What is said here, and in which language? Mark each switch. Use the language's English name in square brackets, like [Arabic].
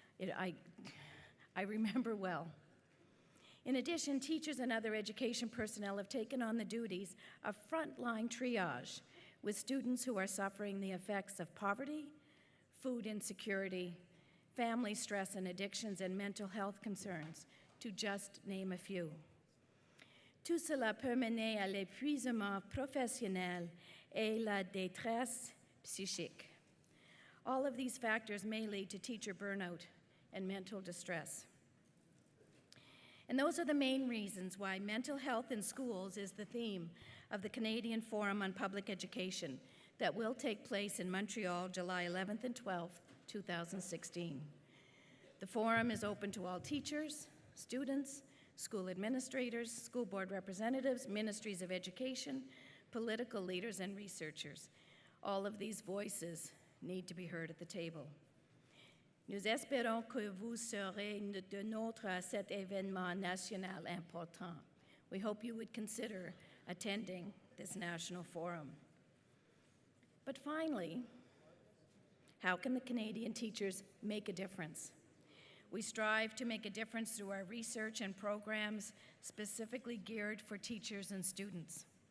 [English] I remember well. In addition, teachers and other education personnel have taken on the duties of frontline triage with students who are suffering the effects of poverty, food insecurity, family stress and addictions, and mental health concerns, to just name a few. [French] Tout cela peut mener à l'épuisement professionnel et la détresse psychique. [English] All of these factors may lead to teacher burnout and mental distress. And those are the main reasons why mental health in schools is the theme of the Canadian Forum on Public Education that will take place in Montreal, July 11th and 12th, 2016. The forum is open to all teachers, students, school administrators, school board representatives, ministries of education, political leaders, and researchers. All of these voices need to be heard at the table. [French] Nous espérons que vous serez de nôtres à cet événement national important. [English] We hope you would consider attending this national forum. But finally, how can the Canadian teachers make a difference? We strive to make a difference through our research and programs specifically geared for teachers and students.